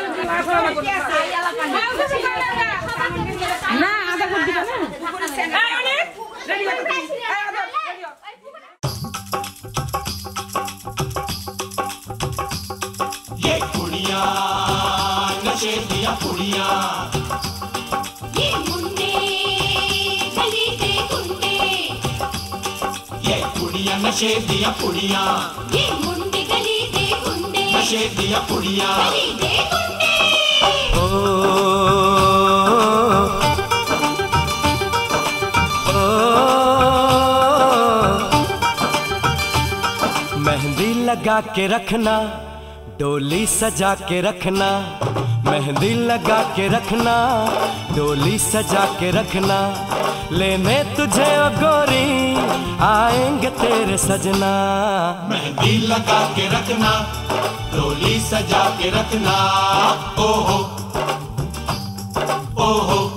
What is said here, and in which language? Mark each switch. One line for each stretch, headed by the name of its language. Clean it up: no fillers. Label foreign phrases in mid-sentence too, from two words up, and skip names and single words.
Bangla: না আদা করে দিবা না
Punjabi: ਯੇ ਕੁੜੀਆਂ ਨਸ਼ੇ ਦੀਆਂ ਕੁੜੀਆਂ ਯੇ ਮੁੰਡੇ ਗਲੀ ਦੇ ਗੁੰਡੇ ਯੇ ਕੁੜੀਆਂ ਨਸ਼ੇ ਦੀਆਂ ਕੁੜੀਆਂ ਯੇ ਮੁੰਡੇ ਗਲੀ ਦੇ ਗੁੰਡੇ ਨਸ਼ੇ ਦੀਆਂ ਕੁੜੀਆਂ ਗਲੀ ਦੇ ਗੁੰਡੇ
Hindi: मेहंदी लगा के रखना डोली सजा के रखना मेहंदी लगा के रखना डोली सजा के रखना लेने तुझे ओ गोरी आएंगे तेरे सजना मेहंदी लगा के रखना डोली सजा के रखना ओहो ओहो